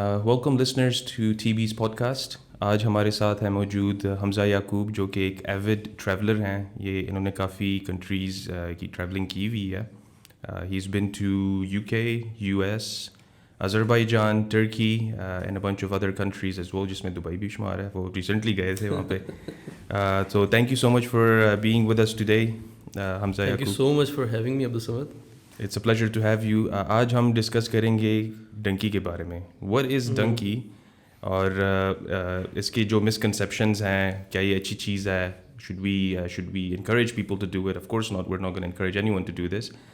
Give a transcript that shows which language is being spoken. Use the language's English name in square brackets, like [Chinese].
[English] Welcome listeners to T B's podcast. [Urdu] آج ہمارے ساتھ ہیں موجود حمزہ یعقوب جو کہ ایک ایوڈ ٹریولر ہیں. انہوں نے کافی کنٹریز کی ٹریولنگ کی ہوئی ہے. [English] he is been to UK, US, Azerbaijan, Turkey and a bunch of other countries as well, [Urdu] جس میں دبئی بھی شمار ہے. وہ ریسنٹلی گئے تھے وہاں پہ. [English] So thank you so much for being with us today, [Urdu] Hamza Yaqub. [English] Thank you so much for having me, Abdul Samad. It's a pleasure to have you. [Urdu] آج ہم ڈسکس کریں گے ڈنکی کے بارے میں. [English] What is [Urdu] donkey? اور اس کے جو مسکنسیپشنز ہیں, کیا یہ اچھی چیز ہے؟ [English] should we encourage people to do it? Of course not. We're not going to encourage anyone to do this.